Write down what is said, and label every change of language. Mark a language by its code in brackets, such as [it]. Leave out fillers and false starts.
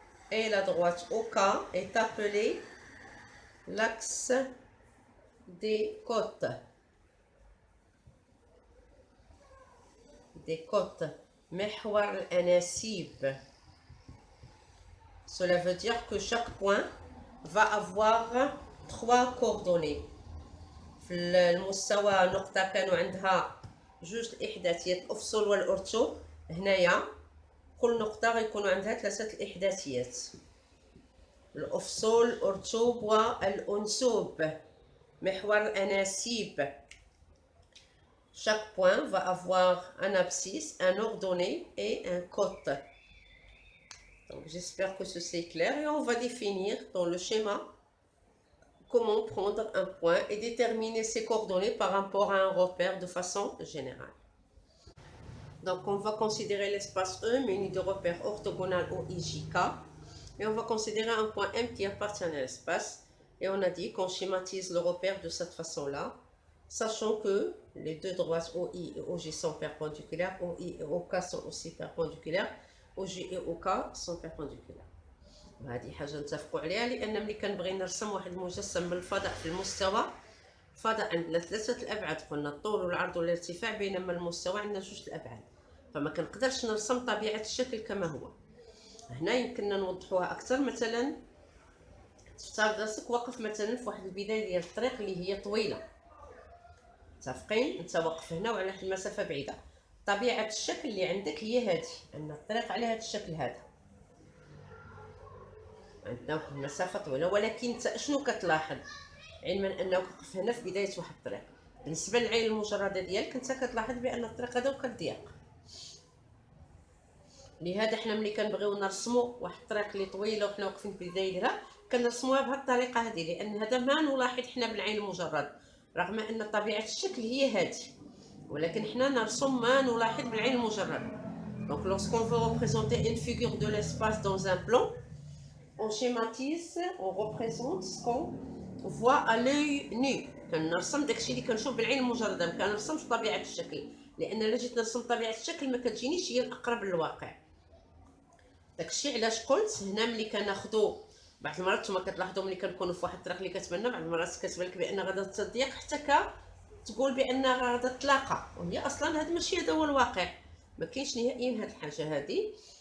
[fr] Et la droite OK est appelée l'axe des côtes. Des côtes. [ar] محور الأناسيب. [fr] Cela veut dire que chaque point va avoir 3 coordonnées. [ar] في المستوى نقطة كانوا عندها جوج الإحداثيات الأفصل والأرتو، هنايا كل نقطة غيكونوا عندها 3 الإحداثيات، الأفصل، الأرتوب والأنسوب، محور الأناسيب. [fr] Chaque point va avoir un abscisse, un ordonnée et un côte. Donc j'espère que ceci est clair et on va définir dans le schéma comment prendre un point et déterminer ses coordonnées par rapport à un repère de façon générale. Donc, on va considérer l'espace E muni de repère orthogonal OIJK. Et on va considérer un point M qui appartient à l'espace. Et on a dit qu'on schématise le repère de cette façon-là, sachant que les deux droites OI et OJ sont perpendiculaires, OI et OK sont aussi perpendiculaires, OJ et OK sont perpendiculaires. [ar] هذه حاجة نتفقوا عليها، لأن ملي كنبغي نرسم واحد المجسم من الفضاء في المستوى، الفضاء عندنا ثلاثة الأبعاد، قلنا الطول والعرض والارتفاع، بينما المستوى عندنا جوج الأبعاد، فما كنقدرش نرسم طبيعة الشكل كما هو. هنا يمكننا نوضحوها أكثر، مثلا تفترض راسك واقف مثلا في واحد البداية ديال الطريق اللي هي طويلة، متفقين؟ انت واقف هنا وعلى واحد المسافة بعيدة، طبيعة الشكل اللي عندك هي هذه، أن الطريق على هذا الشكل هذا، عندنا واحد المسافة طويلة، ولكن انت شنو كتلاحظ؟ علما انك واقف هنا في بداية واحد الطريق، بالنسبة للعين المجردة ديالك انت كتلاحظ بأن الطريق هذا كضيق. لهذا حنا ملي كنبغيو نرسمو واحد الطريق اللي طويلة وحنا واقفين في البداية ديالها كنرسموها بهذه الطريقة هذه، لأن هذا ما نلاحظ حنا بالعين المجرد، رغم أن طبيعة الشكل هي هذه، ولكن حنا نرسم ما نلاحظ بالعين المجردة. [fr] Donc lorsqu'on veut représenter une figure de l'espace dans un plan, on schématise, on représente ce qu'on voit à l'œil nu. [ar] كنرسم داكشي اللي كنشوف بالعين المجرده، ما كنرسمش طبيعه الشكل، لان الا جيت نرسم طبيعه الشكل ما كتجينيش هي الاقرب للواقع. داكشي علاش قلت هنا ملي كناخذوا بعض المرات نتوما كتلاحظوا ملي كنكونوا في واحد الطريق اللي كتبان بعض المرات كتبان لك بان غادا تضيق حتى تقول بان غادا تلاقى، وهي اصلا هذا ماشي هذا هو الواقع، ما كاينش نهائيا هاد الحاجه هذه.